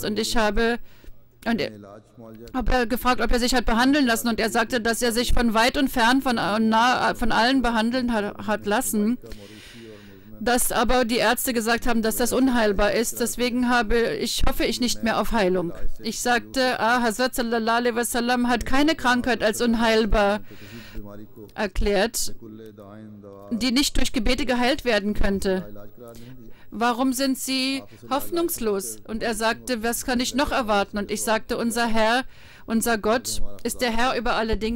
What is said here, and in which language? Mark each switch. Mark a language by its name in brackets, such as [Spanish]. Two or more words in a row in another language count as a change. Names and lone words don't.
[German] Und ich habe gefragt, ob er sich hat behandeln lassen, und er sagte, dass er sich von weit und fern von allen behandeln hat lassen, dass aber die Ärzte gesagt haben, dass das unheilbar ist. Deswegen hoffe ich nicht mehr auf Heilung. Ich sagte, Hazrat [Arabic] صلى الله عليه وسلم [German] hat keine Krankheit als unheilbar erklärt, die nicht durch Gebete geheilt werden könnte. Warum sind Sie hoffnungslos? Und er sagte, was kann ich noch erwarten? Und ich sagte, unser Herr, unser Gott ist der Herr über alle Dinge.